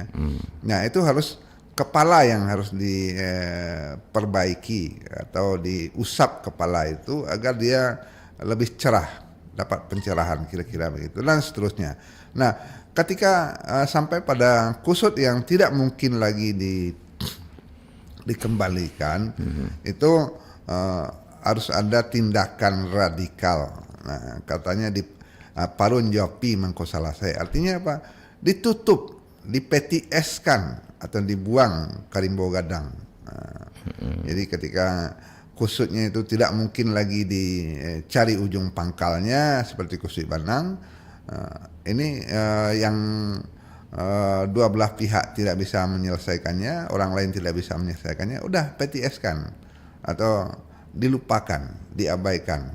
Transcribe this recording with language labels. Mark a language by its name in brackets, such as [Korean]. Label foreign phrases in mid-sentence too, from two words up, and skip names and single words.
[Indonesian] Nah, itu harus kepala yang harus diperbaiki atau diusap kepala itu agar dia lebih cerah, dapat pencerahan kira-kira begitu dan seterusnya. Nah, ketika sampai pada kusut yang tidak mungkin lagi dikembalikan, itu harus ada tindakan radikal. Nah, katanya [Minangkabau] di parun jopi mangko salasai. [Indonesian] Artinya apa? Ditutup, dipetieskan atau dibuang [Minangkabau] karimbo gadang. [Indonesian] Jadi ketika kusutnya itu tidak mungkin lagi dicari ujung pangkalnya seperti kusut banang, ini yang dua belah pihak tidak bisa menyelesaikannya, orang lain tidak bisa menyelesaikannya, udah PTS-kan atau dilupakan, diabaikan.